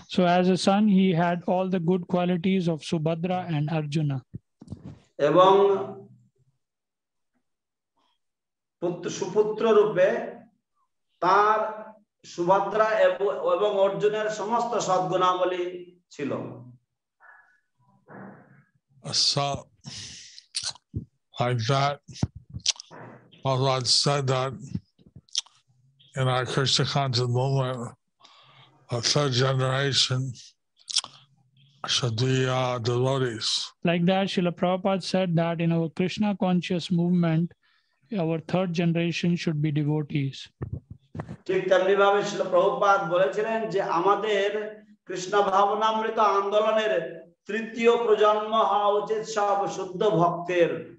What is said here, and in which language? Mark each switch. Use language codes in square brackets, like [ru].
[en] So as a son, he had all the good qualities of Subhadra and Arjuna. [bn] এবং সুপুত্র রূপে তার সুভদ্রা এবং অর্জুনের সমস্ত সদ্গুণাবলী ছিল। [en] So like that, Prabhupada said that in our Krishna conscious movement, a third generation should be devotees. Like that, Srila Prabhupada said that in our Krishna conscious movement, our third generation should be devotees. [bn] ঠিক তেমনি ভাবে শ্রীল প্রভুপাদ বলেছিলেন যে আমাদের কৃষ্ণ ভাবনামৃত আন্দোলনের তৃতীয় প্রজন্ম হওয়া উচিত সব শুদ্ধ ভক্তের।